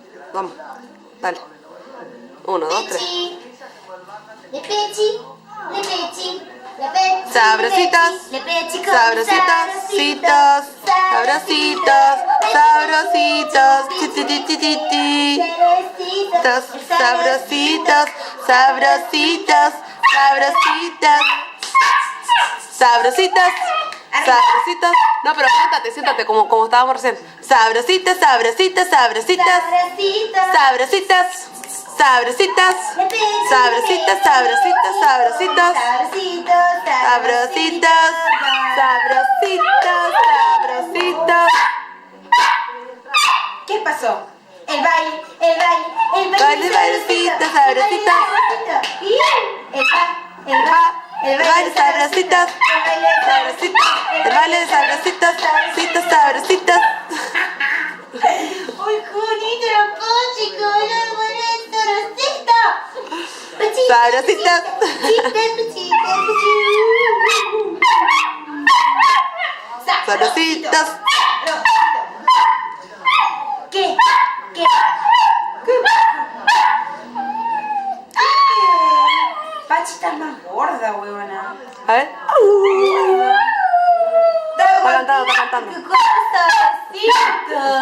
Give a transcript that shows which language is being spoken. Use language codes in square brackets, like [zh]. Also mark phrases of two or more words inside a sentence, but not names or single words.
[es] Vamos. Dale. 1, 2, 3. Sabrositas, sabrositas, citos, sabrositos, sabrositos, tititititi. Sabrositos, sabrositos, sabrositas, sabrositas, sabrositas. No, pero siéntate como estábamos recién. Sabrositas, sabrositas, sabrositas, sabrositas, sabrositas, sabrositas, sabrositas, sabrositas, sabrositas, sabrositas, sabrositas. ¿Qué pasó? El baile, Bailecita, sabrosita. El baile, sabrositas. Sabrositas. El baile, sabrositas. Citas, sabrositas. ¡Uy, Junito, la pochico! ¡La buena sorosita! Sabrositas. Sabrositas. ¿Qué? Pachi está más gorda, huevona. A ver. Está cantando. ¡Qué cosa,